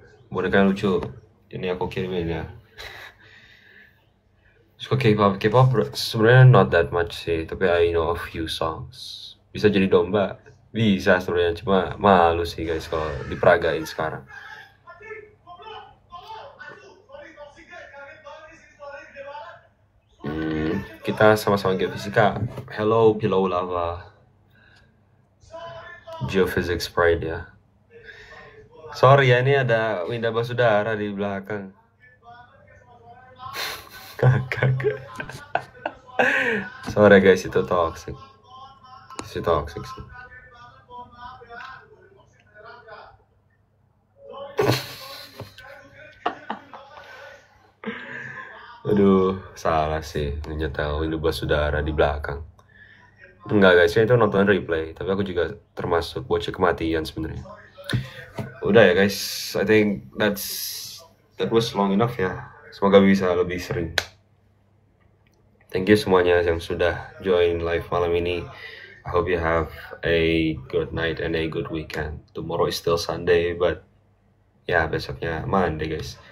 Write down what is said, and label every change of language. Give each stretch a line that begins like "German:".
Indonesian: Boneka yang lucu, ini aku kirimin ya. Suka K-pop sebenarnya
English: not that much
Indonesian: sih, tapi
English: I know a few songs.
Indonesian: Bisa jadi domba, bisa sebenarnya, cuma malu sih guys kalau diperagain sekarang. Kita sama-sama game fisika.
English: Hello Pillow Lava.
Indonesian: Geophysics Pride ya. Sorry ya, ini ada Winda Basudara di belakang. Sorry guys, itu toxic. Sih. Aduh, salah sih nyetel Winda Basudara di belakang. Enggak guys, itu nonton replay, tapi aku juga termasuk bocah kematian sebenarnya. Udah ya guys,
English: I think that was long enough ya.
Indonesian: Semoga bisa lebih sering.
English: Thank you
Indonesian: semuanya yang sudah join live malam ini.
English: I hope you have a good night and a good weekend. Tomorrow is still Sunday, but
Indonesian: ya besoknya
English: Monday guys.